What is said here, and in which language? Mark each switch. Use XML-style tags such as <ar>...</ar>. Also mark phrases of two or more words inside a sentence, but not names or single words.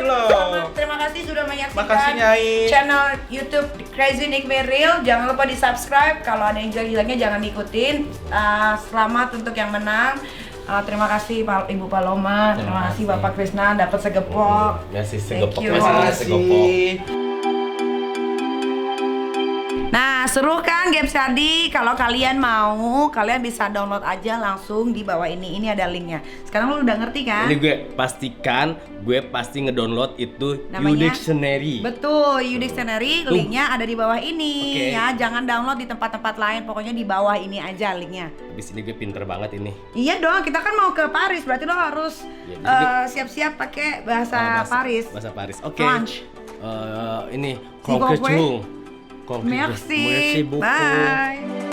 <id>kalau loh. gitu. Terima kasih sudah menyaksikan Makasih, Nyai. channel YouTube Crazy Nick Meril. Jangan lupa di-subscribe. Kalau ada yang jelek-jeleknya jangan diikutin. Selamat untuk yang menang. Terima kasih Ibu Paloma. Terima kasih Bapak Krisna dapat segepok. Ngasih</id> <en>Thank</en> <id>segepok.</id> <en>you.</en> <id>Segepok. Nah, seru kan Games Tadi? Kalau kalian mau, kalian bisa download aja langsung di bawah ini. Ini ada linknya. Sekarang lu udah ngerti kan? Ini gue pastikan, gue pasti ngedownload itu Namanya? Udictionary. Betul, Udictionary linknya ada di bawah ini. Oke. Ya, jangan download di tempat-tempat lain. Pokoknya di bawah ini aja linknya. Habis ini gue pinter banget ini. Iya dong, kita kan mau ke Paris, berarti lo harus Ya, jadi siap-siap pakai bahasa Paris. Bahasa Paris. Oke. Lunch. Ini</id> <fr>S'il vous plaît. Concretio. Merci. Merci beaucoup.</fr> <id>Bye.</id>